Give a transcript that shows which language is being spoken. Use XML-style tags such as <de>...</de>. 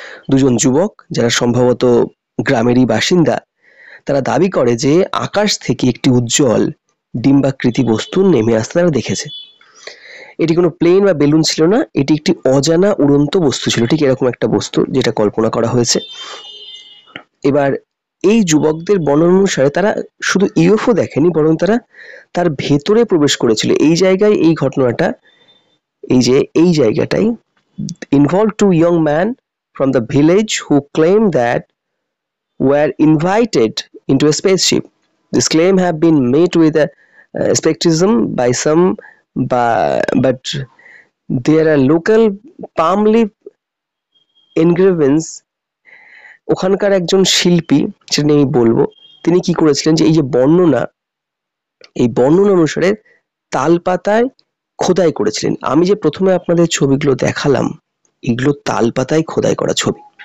<bn>দুজন যুবক যারা সম্ভবত গ্রামেরই বাসিন্দা, তারা দাবি করে যে আকাশ থেকে একটি উজ্জ্বল ডিম্বাকৃতি বস্তু নেমে আসতে তারা দেখেছে। এটি কোনো প্লেন বা বেলুন ছিল না, এটি একটি অজানা উড়ন্ত বস্তু ছিল, ঠিক এরকম একটা বস্তু যেটা কল্পনা করা হয়েছে। এবার এই যুবকদের বর্ণনা অনুসারে তারা শুধু ইউএফও দেখেনি, বরং তারা তার ভেতরে প্রবেশ করেছিল। এই জায়গায় এই ঘটনাটা, এই জায়গাটাই</bn> <en>involved two young men from the village who claimed that were invited into a spaceship. This claim have been made with a skepticism by some, but there are local palm leaf engravings.</en> <bn>ওখানকার একজন শিল্পী, সেটা নিয়ে আমি বলবো, তিনি কি করেছিলেন যে এই যে বর্ণনা, এই বর্ণনা অনুসারে তালপাতায় খোদাই করেছিলেন। আমি যে প্রথমে আপনাদের ছবিগুলো দেখালাম, এগুলো তালপাতায় খোদাই করা ছবি।</bn>